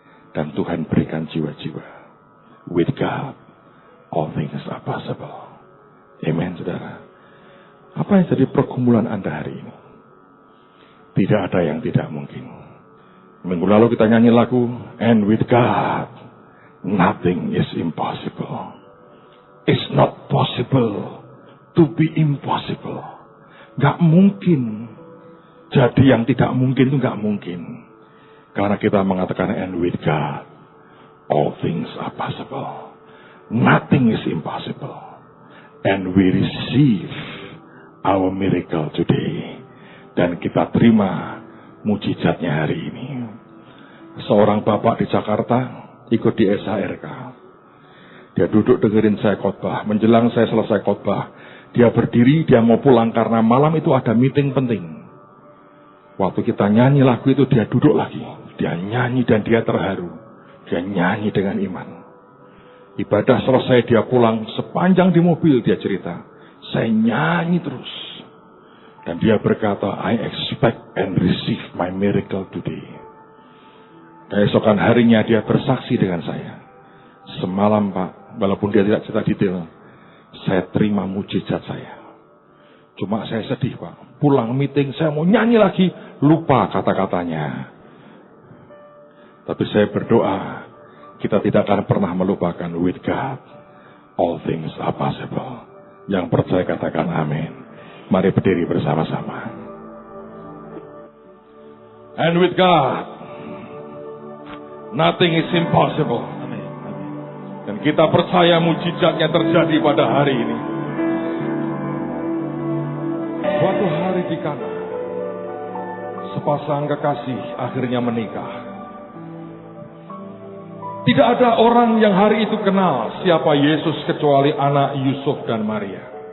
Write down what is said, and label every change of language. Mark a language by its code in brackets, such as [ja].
[id] Dan Tuhan berikan jiwa-jiwa. [en] With God, all things are possible. [id] Amen, saudara. Apa yang jadi pergumulan Anda hari ini? Tidak ada yang tidak mungkin. Minggu lalu kita nyanyi lagu, [en] and with God, nothing is impossible. It's not possible to be impossible. [id] Gak mungkin. Jadi yang tidak mungkin itu gak mungkin. Karena kita mengatakan, [en] and with God, all things are possible. Nothing is impossible. And we receive our miracle today. [id] Dan kita terima mujizatnya hari ini. Seorang bapak di Jakarta ikut di SHRK. Dia duduk dengerin saya khotbah. Menjelang saya selesai khotbah, dia berdiri, dia mau pulang karena malam itu ada meeting penting. Waktu kita nyanyi lagu itu, dia duduk lagi. Dia nyanyi dan dia terharu. Dia nyanyi dengan iman. Ibadah selesai, dia pulang. Sepanjang di mobil dia cerita, saya nyanyi terus. Dan dia berkata, [en] I expect and receive my miracle today. [id] Keesokan harinya dia bersaksi dengan saya. Semalam Pak, walaupun dia tidak cerita detail, saya terima mujizat saya. Cuma saya sedih Pak. Pulang meeting saya mau nyanyi lagi, lupa kata-katanya. Tapi saya berdoa, kita tidak akan pernah melupakan [en] with God, all things are possible. [id] Yang percaya katakan amin. Mari berdiri bersama-sama. [en] And with God, nothing is impossible. [id] Dan kita percaya mujizatnya terjadi pada hari ini. Suatu hari di Kana, sepasang kekasih akhirnya menikah. Tidak ada orang yang hari itu kenal siapa Yesus kecuali anak Yusuf dan Maria.